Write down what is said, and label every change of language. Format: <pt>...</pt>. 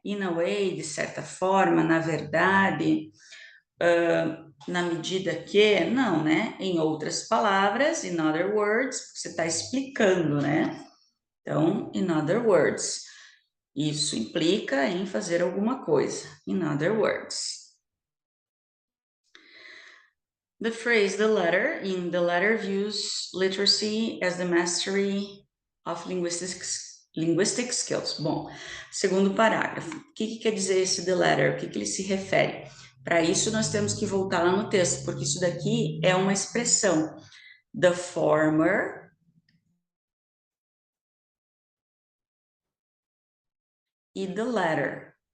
<en>In a way,</en> <pt>de certa forma, na verdade, na medida que, não, né? Em outras palavras,</pt> <en>in other words,</en> <pt>porque você está explicando, né? Então,</pt> <en>in other words,</en> <pt>isso implica em fazer alguma coisa, in other words.</pt> <en>The phrase the letter, in the letter views literacy as the mastery of linguistic skills.</en> <pt>Bom, segundo parágrafo, o que quer dizer esse</pt> <en>the latter?</en> <pt>O que ele se refere? Para isso, nós temos que voltar lá no texto, porque isso daqui é uma expressão.</pt> <en>The former e the latter.</en>